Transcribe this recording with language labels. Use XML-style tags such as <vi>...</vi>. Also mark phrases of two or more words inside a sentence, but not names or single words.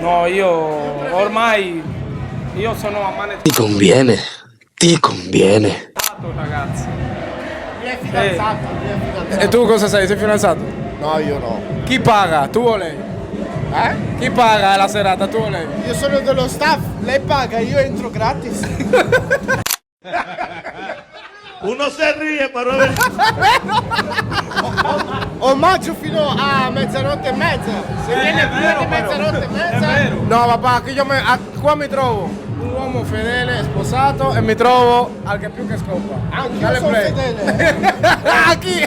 <it>No, io sono ammanettato, Ti conviene. Ti conviene. ragazzi. E tu cosa sei? Sei fidanzato? No, io no. Chi paga? Tu o lei? Chi paga la serata? Tu o lei? Io sono dello staff, lei paga, io entro gratis.</it> <es>Uno se ríe, pero es</es> <it>Omaggio fino a mezzanotte e mezza. Se viene prima di mezzanotte e mezza. No papà, qua mi trovo un uomo fedele, sposato e mi trovo al che più che scopa. Anche Dale io sono play. fedele. Chi?</it>